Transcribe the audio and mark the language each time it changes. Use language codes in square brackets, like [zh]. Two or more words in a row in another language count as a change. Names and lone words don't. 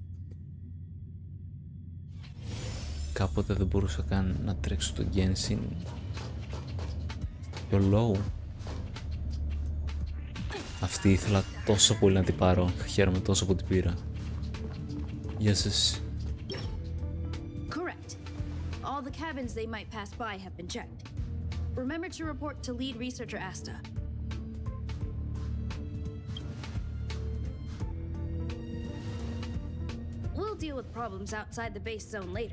[el] Κάποτε δεν μπορούσα καν να τρέξω το Genshin. Πιο low. Αυτή ήθελα τόσο πολύ να την πάρω. Χαίρομαι τόσο που την πήρα. Γεια σας. [en] Correct. All the cabins they might pass by have been checked. Remember to report to lead researcher Asta. We'll deal with problems outside the base zone later.